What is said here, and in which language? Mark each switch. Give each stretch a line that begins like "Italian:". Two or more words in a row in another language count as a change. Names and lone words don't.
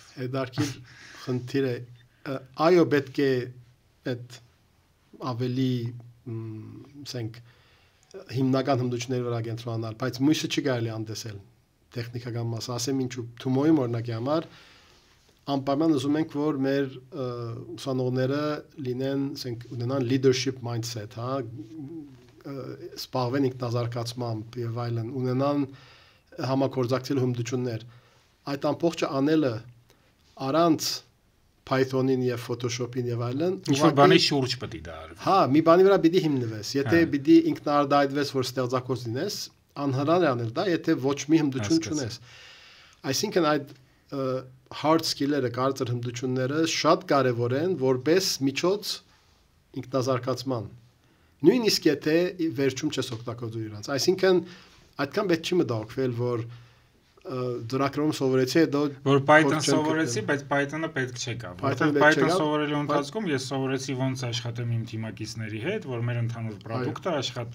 Armenian: Հետարքիր խնդիր է, այո պետք է այդ ավելի ասենք հիմնական հմտությունների վրա կենտրոնանալ, բայց մյուսը չի կարելի անդեսել տեխնիկական մասը, ասեմ ինչու Թումոյի օրինակի համար անպայման ուզում ենք որ մեր ուսանողները լինեն, ասենք ունենան
English: leadership mindset,
Armenian: հա, սպառվեն ինքնազարգացմամբ եւ այլն, ունենան համագործակցելու հմտություններ։ Այդ ամբողջը անելը առանց Python-ին եւ Photoshop-ին եւ այլն, ինչ-որ բանի շուրջ պետք է դա արվի։ Հա, մի բանի վրա պիտի հիմնվես։ Եթե պիտի ինքնարդայդվես, որ ստեղծագործ լինես, անհնար է անել դա, եթե ոչ մի հմտություն չունես։ Այսինքն այդ
English: hard skill-
Armenian: երը, կարծր հմտությունները շատ կարեւոր են որպես միջոց ինքնազարգացման։ Նույնիսկ եթե վերջում չես օգտագործում իրանց։ Այսինքն այդքան պետք չի մտահոգվել, որ ծրագրում սովորեցի հետո որ Python սովորեցի, բայց Python-ը պետք չեկա, որովհետեւ Python սովորելու ընթացքում ես սովորեցի ոնց աշխատեմ իմ թիմակիցների հետ, որ մեր ընդհանուր product-ը աշխատի։